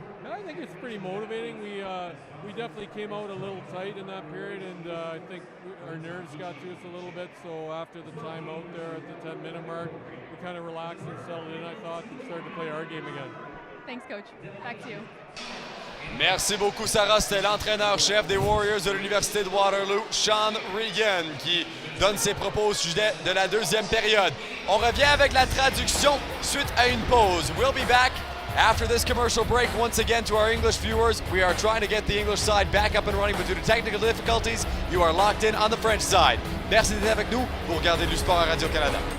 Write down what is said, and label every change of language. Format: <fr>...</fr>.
<en>I think it's pretty motivating. We definitely came out a little tight in that period, and I think our nerves got to us a little bit, so after the timeout there at the 10-minute mark, we kind of relaxed and settled in, I thought, and started to play our game again. Thanks, Coach. Back to you.</en> <fr>Merci beaucoup, Sarah. C'était l'entraîneur-chef des Warriors de l'Université de Waterloo, Sean Regan, qui donne ses propos au sujet de la deuxième période. On revient avec la traduction suite à une pause.</fr> <en>We'll be back after this commercial break. Once again, to our English viewers, we are trying to get the English side back up and running, but due to technical difficulties, you are locked in on the French side.</en> <fr>Merci d'être avec nous pour regarder du sport à Radio-Canada.</fr>